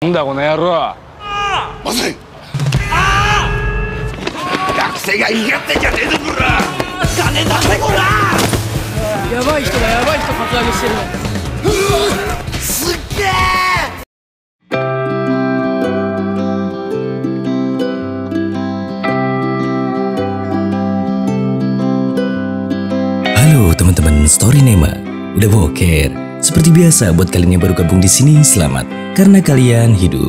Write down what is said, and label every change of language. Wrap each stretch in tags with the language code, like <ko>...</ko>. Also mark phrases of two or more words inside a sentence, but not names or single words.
<ja>なんだこの野郎。まずい。学生が言い合ってんじゃねえぞこら。金出せこら。やばい人がやばい人カツアゲしてるの。すっげえ。</ja> <id>Halo teman-teman Storynema, udah boker? Seperti biasa buat kalian yang baru gabung di sini, selamat karena kalian hidup.</id>